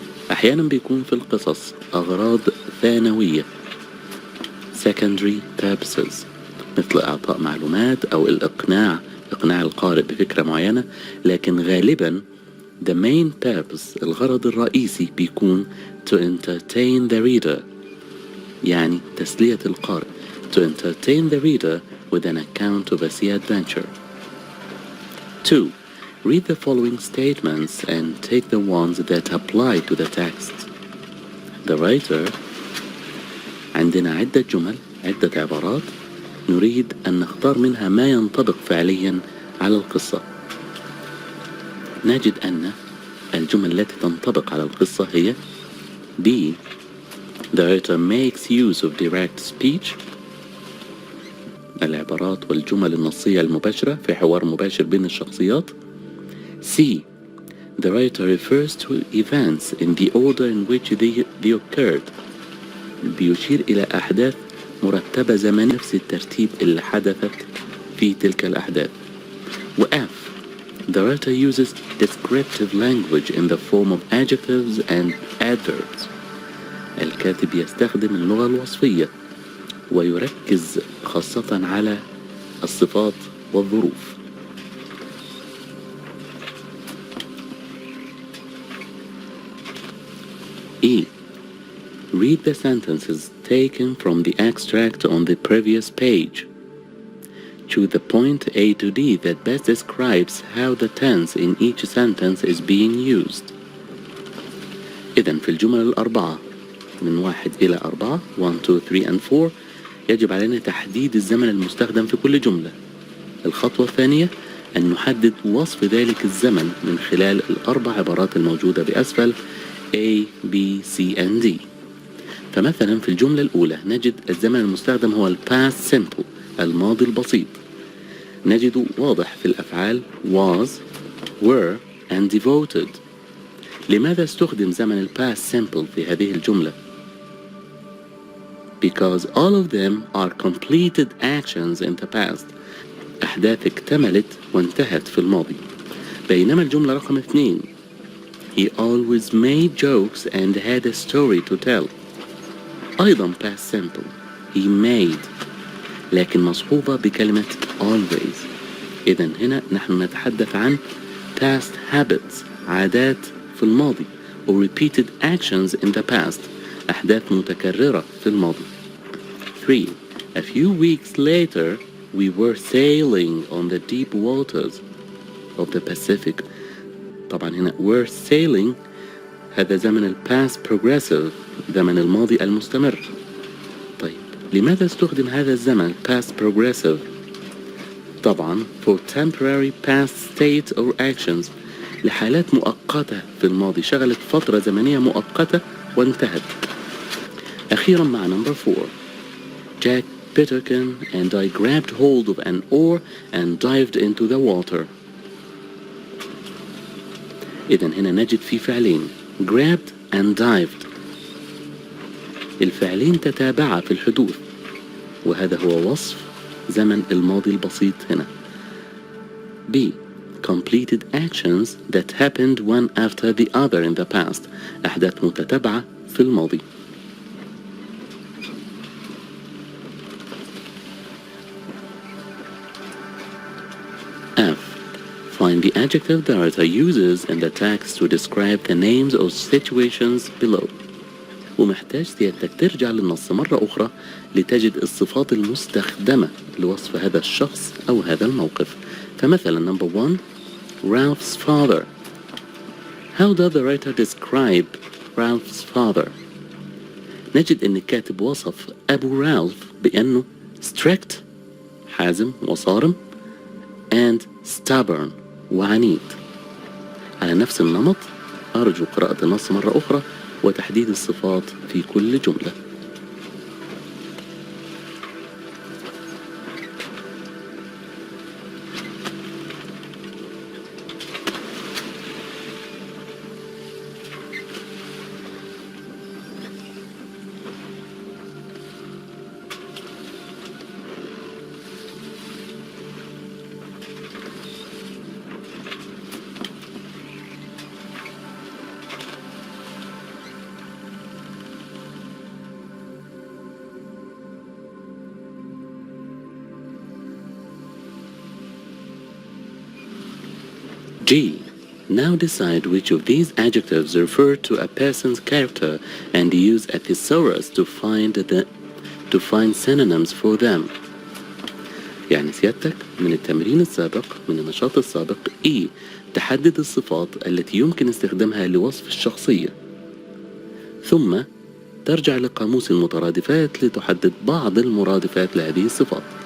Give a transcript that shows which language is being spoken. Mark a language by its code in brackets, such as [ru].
[ar] أحيانا بيكون في القصص أغراض ثانوية [en] secondary purposes [ar] مثل إعطاء معلومات أو إقناع القارئ بفكرة معينة، لكن غالبا [en] the main purpose [ar] الغرض الرئيسي بيكون [en] to entertain the reader، [ar] يعني تسلية القارئ. [en] to entertain the reader with an account of a sea adventure. 2. Read the following statements and take the ones that apply to the text. The writer [ar] عندنا عدة جمل، عدة عبارات نريد أن نختار منها ما ينطبق فعليا على القصة. نجد أن الجمل التي تنطبق على القصة هي B. [en] The writer makes use of direct speech، [ar] العبارات والجمل النصية المباشرة في حوار مباشر بين الشخصيات. [en] C. The writer refers to events in the order in which they occurred، [ar] بيشير إلى أحداث مرتبة زمن نفس الترتيب اللي حدثت في تلك الأحداث. و [en] F. The writer uses descriptive language in the form of adjectives and adverbs، [ar] الكاتب يستخدم اللغة الوصفية ويركز خاصة على الصفات والظروف. [en] E. Read the sentences taken from the extract on the previous page. Choose the point A to D that best describes how the tense in each sentence is being used. [ar] إذن في الجمل الأربعة من 1 إلى 4 1 2 3 and 4 يجب علينا تحديد الزمن المستخدم في كل جملة. الخطوة الثانية أن نحدد وصف ذلك الزمن من خلال الأربع عبارات الموجودة بأسفل A, B, C and D. فمثلا في الجملة الأولى نجد الزمن المستخدم هو past simple، الماضي البسيط. نجد واضح في الأفعال [en] was, were and devoted. [ar] لماذا استخدم زمن [en] past simple [ar] في هذه الجملة؟ [en] Because all of them are completed actions in the past، [ar] أحداث اكتملت وانتهت في الماضي. بينما الجملة رقم 2 [en] He always made jokes and had a story to tell، [ar] أيضا past simple [en] he made، [ar] لكن مصحوبة بكلمة always. إذن هنا نحن نتحدث عن [en] past habits، [ar] عادات في الماضي، [en] or repeated actions in the past، [ar] أحداث متكررة في الماضي. 3. [en] A few weeks later we were sailing on the deep waters of the Pacific. [ar] طبعا هنا [en] were sailing [ar] هذا زمن ال past progressive، زمن الماضي المستمر. طيب لماذا استخدم هذا الزمن past progressive؟ طبعا [en] for temporary past state or actions، [ar] لحالات مؤقتة في الماضي، شغلت فترة زمنية مؤقتة وانتهت. أخيرا مع [en] number 4. Jack Peterkin and I grabbed hold of an oar and dived into the water. [ar] إذن هنا نجد في فعلين [en] grabbed and dived، [ar] الفعلين تتابعا في الحدوث، وهذا هو وصف زمن الماضي البسيط هنا. [en] B. Completed actions that happened one after the other in the past، [ar] أحداث متتابعة في الماضي. [en] F. Find the adjective the writer uses in the text to describe the names or situations below. [ar] ومحتاج سيادتك ترجع للنص مرة أخرى لتجد الصفات المستخدمة لوصف هذا الشخص أو هذا الموقف. [en] فمثلا number 1 Ralph's father. How does the writer describe Ralph's father؟ [ar] نجد أن الكاتب وصف أبو رالف بأنه [en] strict [ar] حازم وصارم [en] and stubborn [ar] وعنيد. على نفس النمط أرجو قراءة النص مرة أخرى وتحديد الصفات في كل جملة. [en] G. Now decide which of these adjectives refer to a person's character and use a thesaurus to find synonyms for them. [ar] يعني سيادتك من التمرين السابق، من النشاط السابق E. تحدد الصفات التي يمكن استخدامها لوصف الشخصية، ثم ترجع لقاموس المترادفات لتحدد بعض المرادفات لهذه الصفات.